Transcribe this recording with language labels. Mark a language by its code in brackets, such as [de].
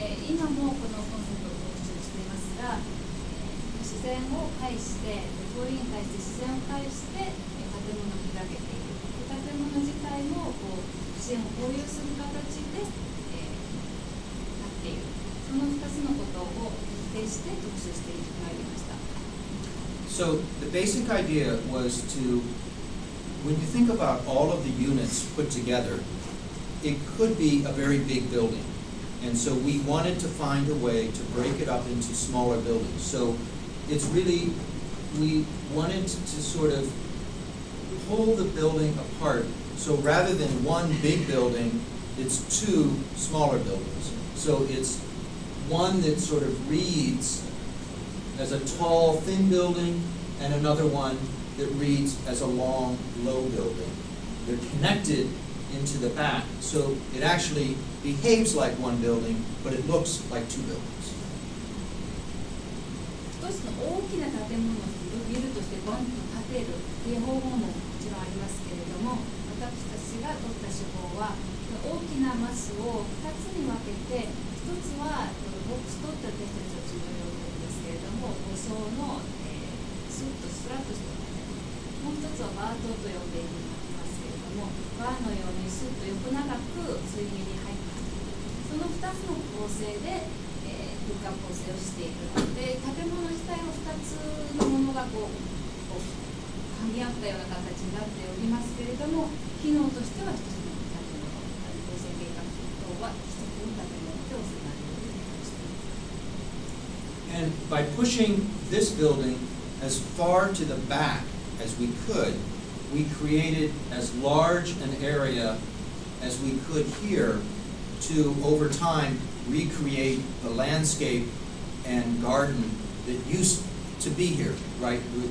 [ja] 今もこのコンセプトを特集していますが、自然を介して通りに対して自然を介して建物を開けている。建物自体も自然を保有する形で、なっている。その2つのことを徹底して特集してまいりました。 [en] So the basic idea was to, when you think about all of the units put together, it could be a very big building. And so we wanted to find a way to break it up into smaller buildings. So it's really, we wanted to sort of pull the building apart. So rather than one big building, it's two smaller buildings. So it's one that sort of reads as a tall, thin building, and another one that reads as a long, low building. They're connected into the back, so it actually behaves like one building, but it looks like two buildings. [ja] 一つの大きな建物をビルとしてバンと建てるっていう方法ももちろんありますけれども、私たちが取った手法は大きなマスを2つに分けて、1つはボックストって私たちは呼んでるんですけれども、5層の、スッとスラッとした建物、もう1つはバートと呼んでいますけれども、バーのようにスッと横長く水面に入ったその2つの構成で、空間構成をしているので、建物自体は2つのものがこう噛み合ったような形になっておりますけれども、機能としては1つの建物、構成計画等は1つの建物で収まるようにしています。 [en] And by pushing this building as far to the back as we could, we created as large an area as we could here to, over time, recreate the landscape and garden that used to be here, right?